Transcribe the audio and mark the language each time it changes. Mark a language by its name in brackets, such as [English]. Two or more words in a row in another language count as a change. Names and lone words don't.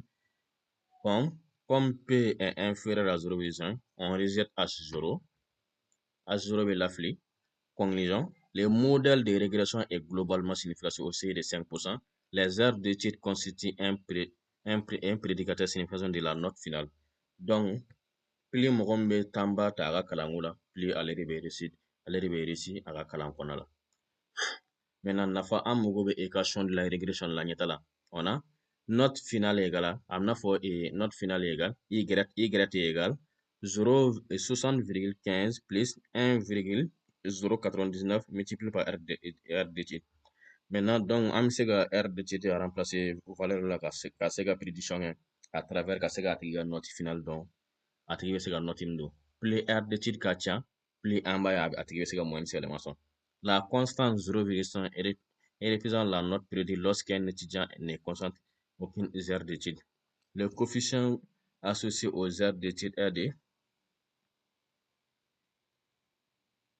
[French] Comme P est inférieur à 0,1, on rejette H0. H0 est l'affli. Conclusion. Le modèle de régression est globalement significatif aussi de 5%. Les heures d'étude constituent un prédicateur significatif de la note finale. [Bambara] Donc, plus mɔgɔ min bɛ tanba ta a ka kalanko la, plus ale de bɛ réussir a ka kalan kɔnɔna la. Maintenant, nafa an mago bɛ [French] équation de la régression [Bambara] la ɲɛta la. [French] On a note finale égale, [Bambara] a bɛna fɔ [French] note finale égale y égale 60,15 plus 1,099 multiplié par R d'étude. Maintenant, donc, [Bambara] an bɛ se ka [French] R d'étude remplacer valeur [Bambara] la ka se ka prédiction kɛ [French] à travers [Bambara] ka se ka tigi ka [French] note finale [Bambara] dɔn, a tigi bɛ se ka note min don. [French] Plus R d'étude [Bambara] ka ca, plus an b'a ye a tigi bɛ se ka moyenne yɛlɛma sɔrɔ. [French] La constante 0,1 représente la note prédite lorsqu'un étudiant ne constate aucune heure d'étude. Le coefficient associé aux heures d'étude est de